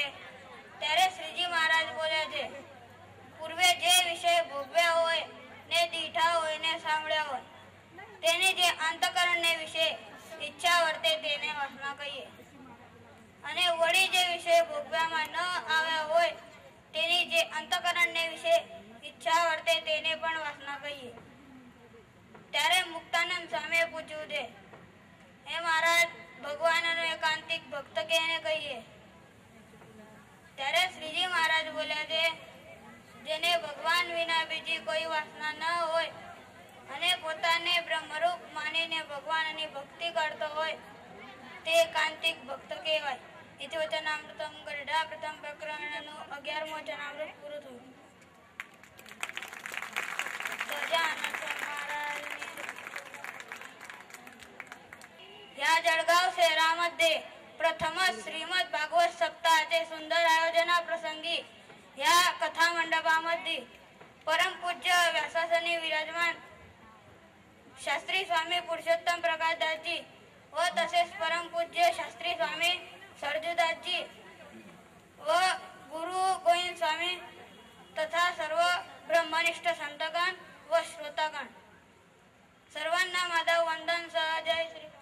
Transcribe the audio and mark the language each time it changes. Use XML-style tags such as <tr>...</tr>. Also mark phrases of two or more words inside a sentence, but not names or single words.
<gu>ત્યારે શ્રીજી મહારાજ બોલ્યા છે પૂર્વે જે વિષય ભોગવ્યા હોય ને દીઠા હોય ને સાંભળ્યા હોય તેની જે અંતકરણને વિશે ઈચ્છા વર્તે તેને વાસના કહીએ અને વળી જે વિષય ભોગવ્યામાં ન આવ્યા હોય તેની જે અંતકરણ ને વિષય ઈચ્છા વર્તે તેને પણ વાસના કહીએ. ત્યારે મુક્તાનંદ સામે પૂછ્યું છે, હે મહારાજ, ભગવાનનો એકાંતિક ભક્ત કેને કહીએ? ત્યારે શ્રીજી મહારાજ બોલ્યા છે, જેને ભગવાન વિના બીજી કોઈ વાસના ન હોય અને પોતાને બ્રહ્મરૂપ માનીને ભગવાનની ભક્તિ કરતો હોય તે એકાંતિક ભક્ત કહેવાય. ઇતિ વચનામૃતમ ગરુડા પ્રથમ प्रकरणનું 11મું વચનામૃત પૂરું થયું.</gu> <mr>या जळगाव शहरामध्ये प्रथमच श्रीमद भागवत सप्ताहाचे सुंदर आयोजनाप्रसंगी या कथा मंडपामध्ये परमपूज्य व्यासासनी विराजमान शास्त्री स्वामी पुरुषोत्तम प्रकाशदासजी व तसेच परमपूज्य शास्त्री स्वामी सरजूदासजी व गुरु गोविंद स्वामी तथा सर्व ब्रह्मनिष्ठ संतगण व श्रोतागण सर्वांना माझा वंदन सह जय श्री.</mr>